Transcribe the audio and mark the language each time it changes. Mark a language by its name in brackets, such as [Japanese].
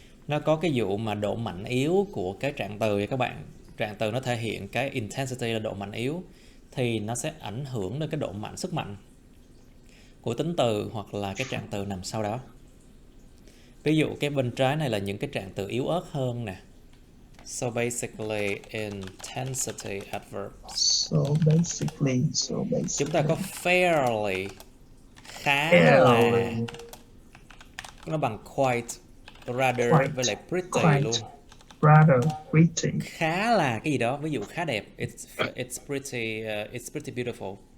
[Vietnamese] Nó có cái vụ mà độ mạnh yếu của cái trạng từ các bạn. Trạng từ nó thể hiện cái intensity là độ mạnh yếu, thì nó sẽ ảnh hưởng đến cái độ mạnh, sức mạnh của tính từ hoặc là cái trạng từ nằm sau đó. Ví dụ cái bên trái này là những cái trạng từ yếu ớt hơn nè. [English] So basically intensity adverbs. So basically. [Vietnamese] Chúng ta có fairly, khá là, nó bằng quite, rather với lại pretty luôn. [English] Rather, pretty. [Vietnamese] Khá là cái gì đó, ví dụ khá đẹp. [English] It's pretty beautiful.